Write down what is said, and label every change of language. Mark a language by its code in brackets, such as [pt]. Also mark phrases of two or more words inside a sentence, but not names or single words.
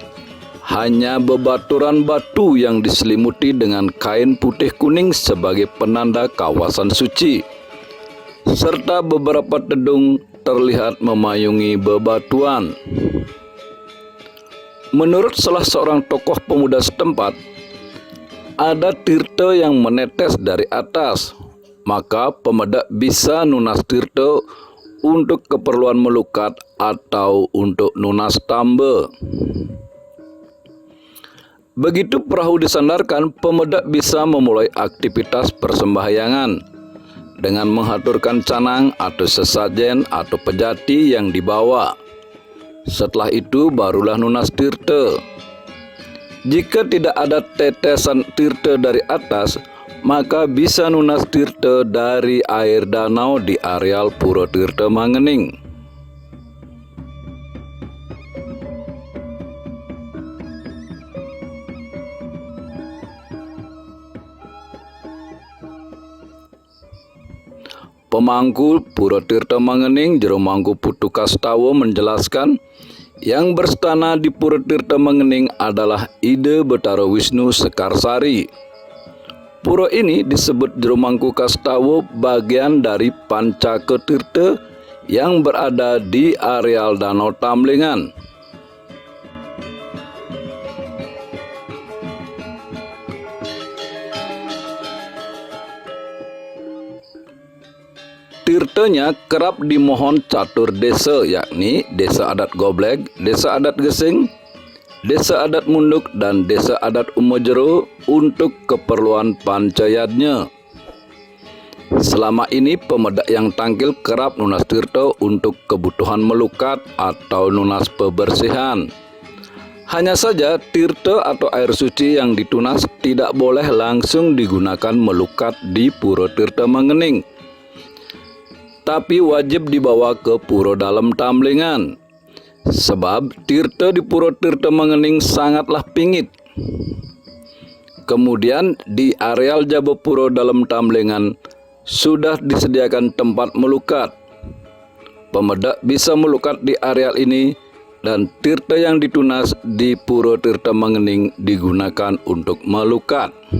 [id] Hanya bebaturan batu yang diselimuti dengan kain putih kuning sebagai penanda kawasan suci, serta beberapa tedung terlihat memayungi bebatuan. Menurut salah seorang tokoh pemuda setempat, ada tirta yang menetes dari atas, maka pemedak bisa nunas tirta untuk keperluan melukat atau untuk nunas tamba. Begitu perahu disandarkan, pemedak bisa memulai aktivitas persembahyangan dengan menghaturkan canang atau sesajen atau pejati yang dibawa. Setelah itu barulah nunas tirta. Jika tidak ada tetesan tirta dari atas, maka bisa nunas tirta dari air danau di areal Pura Tirta Mangening. Pemangku Pura Tirta Mangening Jero Mangku Putu Kastawa menjelaskan, yang berstana di Pura Tirta Mangening adalah Ide Betara Wisnu Sekarsari. Pura ini disebut Jero Mangku Kastawa bagian dari Pancaka Tirta yang berada di areal Danau Tamblingan. Tirtanya kerap dimohon catur desa, yakni Desa Adat Goblek, Desa Adat Gesing, Desa Adat Munduk, dan Desa Adat Umojero untuk keperluan pancayatnya. Selama ini pemedak yang tangkil kerap nunas tirta untuk kebutuhan melukat atau nunas pebersihan. Hanya saja tirta atau air suci yang ditunas tidak boleh langsung digunakan melukat di Pura Tirta Mengening, tapi wajib dibawa ke Pura Dalem Tamblingan. Sebab tirta di Pura Tirta Mengening sangatlah pingit. Kemudian di areal Jabapura Dalem Tamblingan sudah disediakan tempat melukat. Pemedak bisa melukat di areal ini dan tirta yang ditunas di Pura Tirta Mengening digunakan untuk melukat.